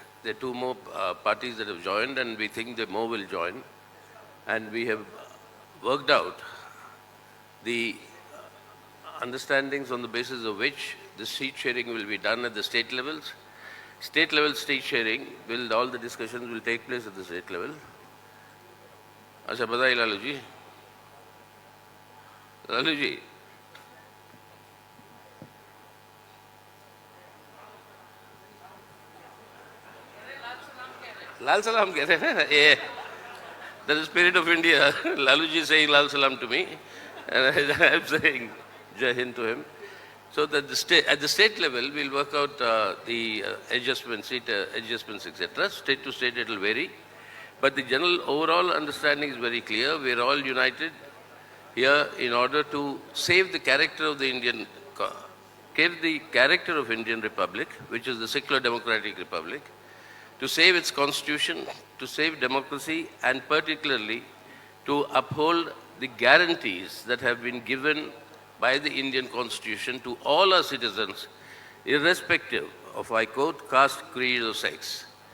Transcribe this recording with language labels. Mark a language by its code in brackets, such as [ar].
[en] There are two more parties that have joined, and we think that more will join. And we have worked out the understandings on the basis of which the seat sharing will be done at the state levels. State level seat sharing, all the discussions will take place at the state level. [hi] अच्छा बताइए लालू जी, लालू जी लाल सलाम कह रहे हैं ये, [en] that's the spirit of India. Lalu ji is saying Lal Salam to me, and I am saying Jai Hind to him. So that at the state level, we'll work out the adjustments, seat adjustments, etc. State to state, it will vary. But the general overall understanding is very clear. We are all united here in order to save the character of the Indian Republic, which is the secular democratic republic, to save its constitution, to save democracy, and particularly to uphold the guarantees that have been given by the Indian Constitution to all our citizens, irrespective of, I quote, caste, creed, or sex.